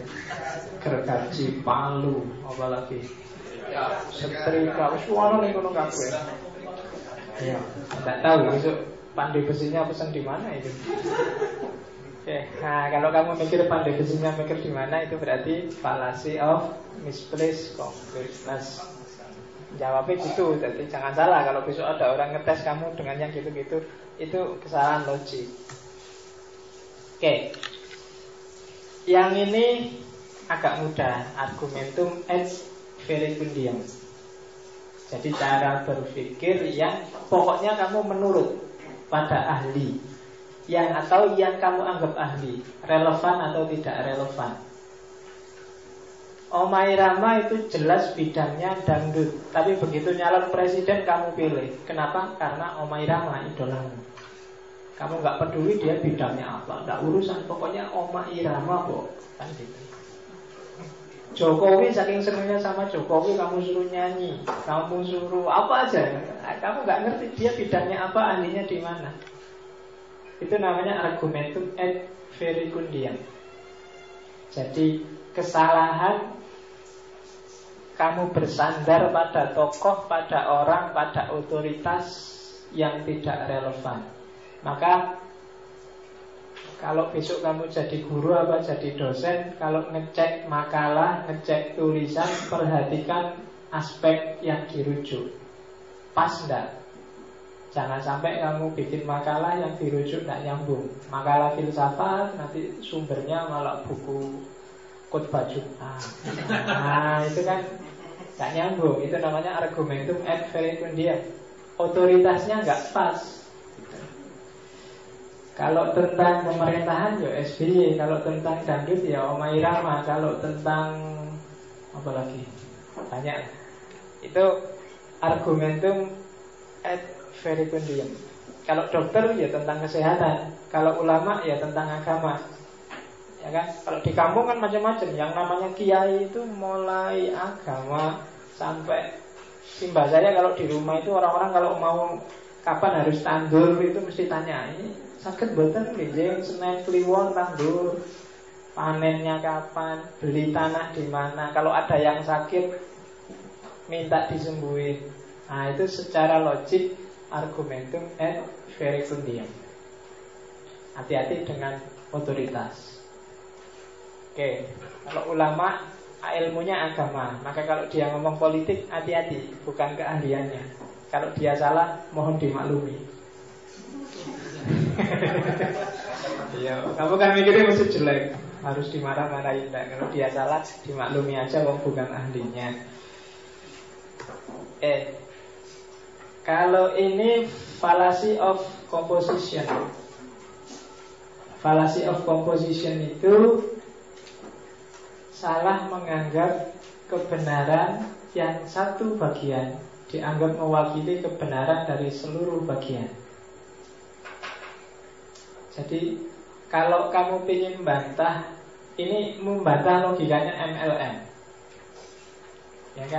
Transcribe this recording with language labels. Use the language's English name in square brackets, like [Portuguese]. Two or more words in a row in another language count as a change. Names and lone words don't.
[Indonesian] Gergaji, palu, apalagi setrika, semua [Javanese] ning kono kabeh. [Indonesian] Ya, tidak tahu besok pandai besinya pesan di mana itu. Oke, nah kalau kamu mikir pandai besinya mikir di mana itu berarti [English] fallacy of misplaced concreteness. [Indonesian] Jawabnya gitu, jadi jangan salah kalau besok ada orang ngetes kamu dengan yang gitu-gitu, itu kesalahan logik. Oke. Yang ini agak mudah, [Latin] argumentum et verecundiam. [Indonesian] Jadi cara berpikir yang pokoknya kamu menurut pada ahli, yang atau yang kamu anggap ahli, relevan atau tidak relevan. Omai Rama itu jelas bidangnya dangdut, tapi begitu nyalon presiden kamu pilih. Kenapa? Karena Omai Rama idolamu. Kamu nggak peduli dia bidangnya apa, nggak urusan, pokoknya Omai Rama kok, kan gitu. Jokowi saking senangnya sama Jokowi, kamu suruh nyanyi, kamu suruh apa aja, kamu nggak ngerti dia bidangnya apa, ahlinya di mana. [Latin] Itu namanya argumentum et verecundiam. [Indonesian] Jadi kesalahan kamu bersandar pada tokoh, pada orang, pada otoritas yang tidak relevan. Maka kalau besok kamu jadi guru apa jadi dosen, kalau ngecek makalah, ngecek tulisan, perhatikan aspek yang dirujuk. Pas enggak? Jangan sampai kamu bikin makalah yang dirujuk enggak nyambung. Makalah filsafat nanti sumbernya malah buku khotbah Jumat. Nah, itu kan enggak nyambung. [Latin] Itu namanya argumentum et verecundiam. [Indonesian] Otoritasnya enggak pas. Kalau tentang pemerintahan ya SBY, kalau tentang dangdut ya Omai Rama, kalau tentang apa lagi? [Latin] Banyak. Itu argumentum et verecundiam. [Indonesian] Kalau dokter ya tentang kesehatan, kalau ulama ya tentang agama. Ya kan? Kalau di kampung kan macam-macam. Yang namanya kiai itu mulai agama sampai simbah saya kalau di rumah itu orang-orang kalau mau kapan harus tandur itu mesti tanya ini sakit [Javanese] boten nggih [Indonesian] Senin Kliwon tandur, panennya kapan, beli tanah di mana, kalau ada yang sakit minta disembuhin. Nah, itu secara logik [Latin] argumentum et verecundiam. [Indonesian] Hati-hati dengan otoritas. Oke, kalau ulama ilmunya agama, maka kalau dia ngomong politik hati-hati, bukan keahliannya. Kalau dia salah mohon dimaklumi. Ya, kamu kan mikirnya mesti jelek, harus dimarah-marahin. Kalau dia salah dimaklumi aja, wong bukan ahlinya. [English] Kalau ini fallacy of composition. Fallacy of composition [Indonesian] itu salah menganggap kebenaran yang satu bagian dianggap mewakili kebenaran dari seluruh bagian. Jadi kalau kamu ingin membantah, ini membantah logikanya MLM, ya kan?